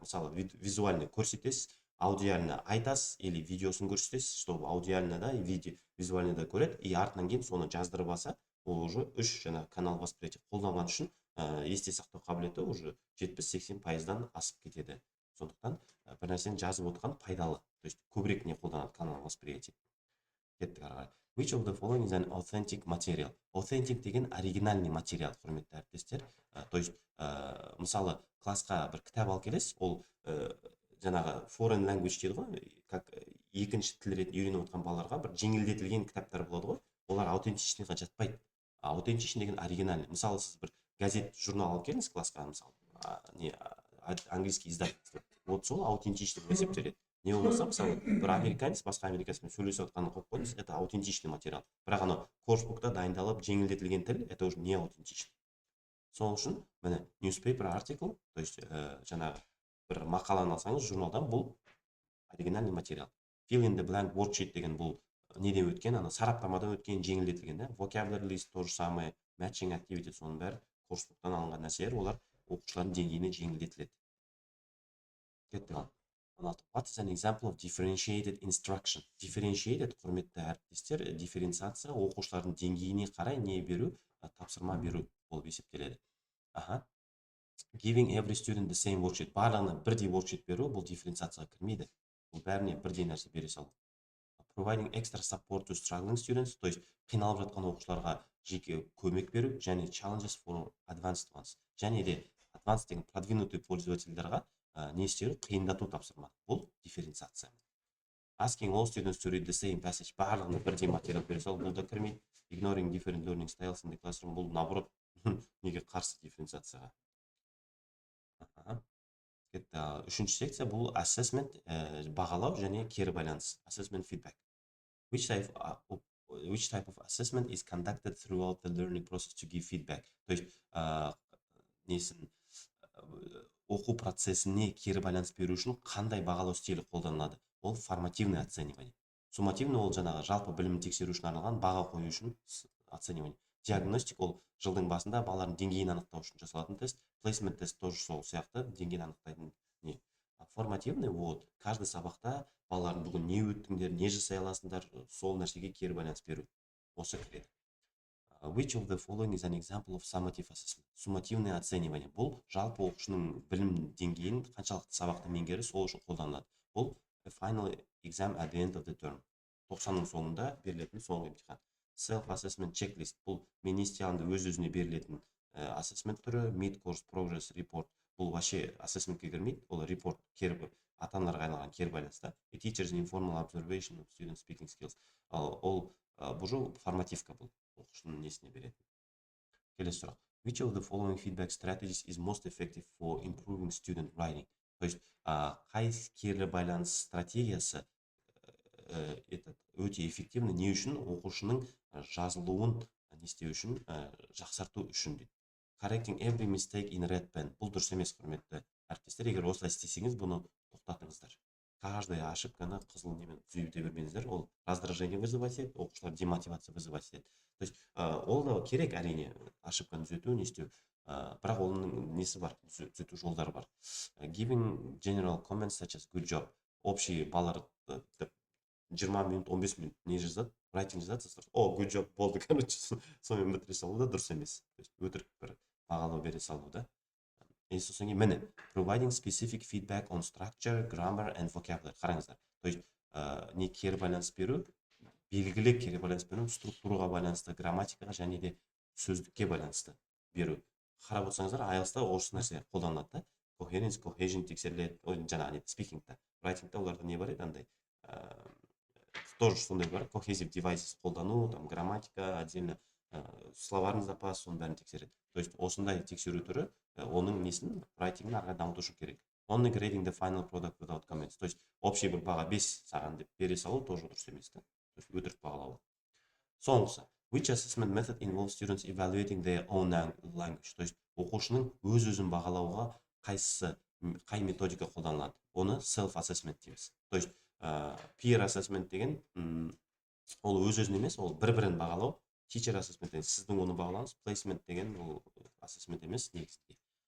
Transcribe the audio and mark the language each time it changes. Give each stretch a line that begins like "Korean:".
Kazakh: Мысалы визуальный көрсетесіз, аудиально айтасыз или видеосын көрсетесіз,
Russian: чтобы аудиально да и визуально да
Kazakh: көреді, и артынан кейін соны жаздырып алса, ол уже үш жаңа
Russian: канал восприятие
Kazakh: қолданған үшін есте сақтау қабілеті уже 70-80%-дан асып кетеді. Сондықтан бір нәрсені жазып отырған пайдалы.
Russian: То есть
Kazakh: көбірек не қолданады
Russian: канал восприятие.
Kazakh: Кеттік ары қарай.
English: Which of the following is an authentic material?
Kazakh: Authentic деген
Russian: оригинальный материал,
Kazakh: құрметті әріптестер.
Russian: То есть
Kazakh: мысалы классқа бір кітап алып келесіз, ол жаңағы
English: foreign language
Kazakh: дейді ғой, как екінші тіл ретінде үйреніп отырған балаларға бір жеңілдетілген кітаптар болады ғой, олар аутентичныйға жатпайды. Аутентичный деген оригинальный. Мысалы сіз бір газет, журнал алып келіңіз классқа, мысалы
Russian: английский издательство. Вот
Kazakh: сол аутентичный деп есептеледі. Не болмаса, мысалы, бір американец басқа американецпен сөйлесіп отқанын қойып қойыңыз,
Russian: это аутентичный материал.
Kazakh: Бірақ анау курсбукта дайындалып жеңілдетілген тіл,
Russian: это уже не аутентичный.
Kazakh: Сол үшін, міне,
English: newspaper article,
Russian: то есть
Kazakh: жаңағы бір мақаланы алсаңыз журналдан, бұл оригинальный материал.
English: Fill in the blank worksheet
Kazakh: деген бұл неден өткен, ана сараптамадан өткен, жеңілдетілген, да?
English: Vocabulary list
Russian: то же самое,
English: matching activity
Kazakh: соның бәрі курсбуктан алынған нәрселер, олар оқушылардың деңгейіне жеңілдетіледі. Кеттік ал.
English: What is an example of differentiated instruction?
Kazakh: Differentiated, құрметті әріптестер, дифференциация оқушылардың деңгейіне қарай не беру, тапсырма беру болып есептеледі.
English: Giving every student the same worksheet.
Kazakh: Барлығына бірдей worksheet беру, бұл дифференциацияға кірмейді. Бұл бәріне бірдей нәрсе бере салу.
English: Providing extra support to struggling students,
Russian: то есть
Kazakh: қиналып жатқан оқушыларға жеке көмек беру, және
English: challenges for advanced ones.
Kazakh: Және де advanced деген
Russian: продвинутый
Kazakh: пользовательдарға не істеу, қиындату тапсырма. Бұл дифференциация.
English: Asking all students to read the same passage,
Kazakh: барлығына бірдей материал бере салу, бұл да кірмейді.
English: Ignoring different learning styles in the classroom,
Kazakh: бұл наоборот неге қарсы дифференциацияға. Үшінші секция бұл assessment, бағалау және кері байланыс.
English: Assessment feedback. Which type of assessment is conducted throughout the learning process to give feedback?
Kazakh: То есть оқу процесіне кері байланыс беру үшін қандай бағалау стилі қолданылады? Ол
Russian: формативный оценивание.
Kazakh: Суммативный ол жаңағы жалпы білімін тексеру үшін арналған баға қою үшін оценивание. Диагностик ол жылдың басында балалардың деңгейін анықтау үшін жасалатын тест. Placement тест тоже сол сияқты деңгейін анықтайтын не.
Russian: Формативный вот каждый
Kazakh: сабақта балалардың бүгін не өттіңдер, не жасай аласыңдар, сол нәрсеге кері байланыс беру. Осы кіреді.
English: Which of the following is an example of summative assessment?
Russian: Суммативный оценивание.
Kazakh: Бұл жалпы оқушының білім деңгейін қаншалықты сабақты меңгерді, сол үшін қолданылады. Бұл
English: final exam at the end of the term.
Kazakh: 90-ның соңында берілетін соңғы емтихан.
English: Self-assessment checklist.
Kazakh: Бұл мен не істей аламын өз-өзіне берілетін assessment түрі.
English: Mid-course progress report.
Kazakh: Бұл вообще assessmentке кірмейді. Ол report ата-аналарға арналған кері байланыста.
English: A teacher's informal observation of student speaking skills.
Kazakh: Ол бұл формативка бұл. Оқушының несіне береді. Келесі сұрақ.
English: Which of the following feedback strategies is most effective for improving student writing?
Kazakh: То есть, қай кері байланыс стратегиясы өте
Russian: эффективны
Kazakh: не үшін? Оқушының жазылуын не істеу үшін, жақсарту үшін дейді.
English: correcting every mistake in red pen.
Kazakh: Бұл дұрыс емес, құрметті әріптестер. Егер осылай істесеңіз, бұны тоқтатыңыздар.
Russian: Каждый ошибканы
Kazakh: қызыл немен түзете бермеңіздер. Ол
Russian: раздражение вызывать
Kazakh: етеді, оқушылар
Russian: демотивация вызывать
Kazakh: етеді. То есть ол да керек, әрине, ошибканы түзету, не істеу. Бірақ оның несі бар, түзету жолдары бар.
English: Giving general comments such as good job.
Kazakh: Общий балалар 20 минут, 15 минут не жазады, writing жазады, о,
English: good job
Kazakh: болды,
Russian: короче,
Kazakh: сонымен бітіре салу да дұрыс емес. То есть өтірік бір бағалау бере салу да.
English: Сосын кейін міне, providing specific feedback on structure, grammar and vocabulary.
Kazakh: Қараңыздар. То есть не кері байланыс беру, белгілі кері байланыс беру, структураға байланысты, грамматикаға және де сөздікке байланысты беру. Қарап отырсаңыздар, IELTS-та осы нәрсе қолданылады да. Coherence, cohesion тексеріледі, жаңағы speaking-та, writing-та оларда не бар еді, андай тоже сондай бар, cohesive devices қолдану, там грамматика,
Russian: отдельно словарный запас,
Kazakh: соның бәрін тексереді. То есть осындай тексеру түрі оның несін, writing-ін арға дамытушы керек.
English: Only grading the final product without comments.
Kazakh: То есть общий бір баға 5 саған деп бере салу тоже дұрыс емес та. То есть өтірік бағалау. Соңғысы,
English: which assessment method involves students evaluating their own language.
Kazakh: То есть оқушының өз-өзін бағалауға қай методика қолданылады. Оны self-assessment дейміз. То есть peer assessment деген ол өз-өзін емес, ол бір-бірін бағалау. Teacher assessment деген сіздің оны бағалаңыз. Placement деген ол assessment емес, негізінде.